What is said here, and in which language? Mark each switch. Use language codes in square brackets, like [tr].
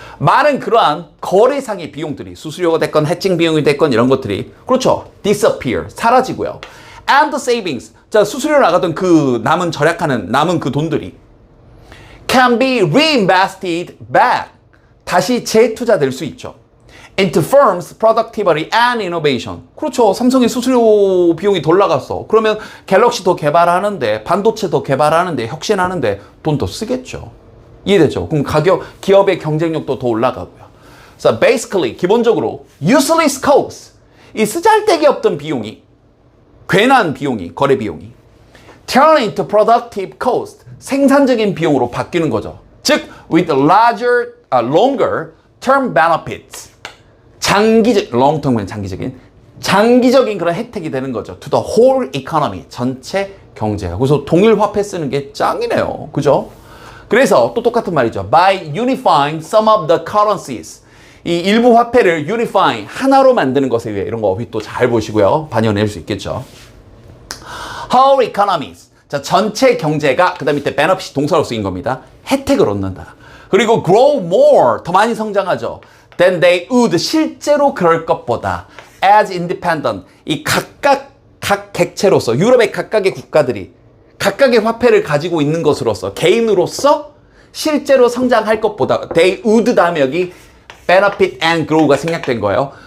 [ko] 많은 그러한 거래상의 비용들이 수수료가 됐건 해칭 비용이 됐건 이런 것들이 그렇죠. [en] disappear. [ko] 사라지고요. [en] And the savings. [ko] 자, 수수료 나가던 그 남은 절약하는 남은 그 돈들이 [en] can be reinvested back. [ko] 다시 재투자될 수 있죠. [en] into firms' productivity and innovation. [ko] 그렇죠. 삼성의 수수료 비용이 덜 나갔어. 그러면 갤럭시 더 개발하는데, 반도체 더 개발하는데, 혁신하는데 돈 더 쓰겠죠. 이해되죠? 그럼 기업의 경쟁력도 더 올라가고요. [en] So basically, [ko] 기본적으로 [en] useless costs. [ko] 이 쓰잘데기 없던 비용이, 괜한 비용이, 거래 비용이 [en] turn into productive cost. [ko] 생산적인 비용으로 바뀌는 거죠. [en] 즉, with larger, longer term benefits. [ko] long term은 장기적인 그런 혜택이 되는 거죠. [en] to the whole economy. [ko] 전체 경제가. 그래서 동일 화폐 쓰는 게 짱이네요. 그죠? 그래서 또 똑같은 말이죠. [en] by unifying some of the currencies. [ko] 이 일부 화폐를 unifying, 하나로 만드는 것에 의해 이런 거 어휘 또 잘 보시고요. 반영낼 수 있겠죠. [en] whole economies. [ko] 자, 전체 경제가 그 다음 밑에 benefit 동사로 쓰인 겁니다. 혜택을 얻는다. 그리고 [en] grow more, [ko] 더 많이 성장하죠. [en] than they would, [ko] 실제로 그럴 것보다 [en] as independent, [ko] 이 각 객체로서 유럽의 각각의 국가들이 각각의 화폐를 가지고 있는 것으로서 개인으로서 실제로 성장할 것보다 [en] they would [ko] 다음에 여기 [en] benefit and grow [ko] 가 생략된 거예요.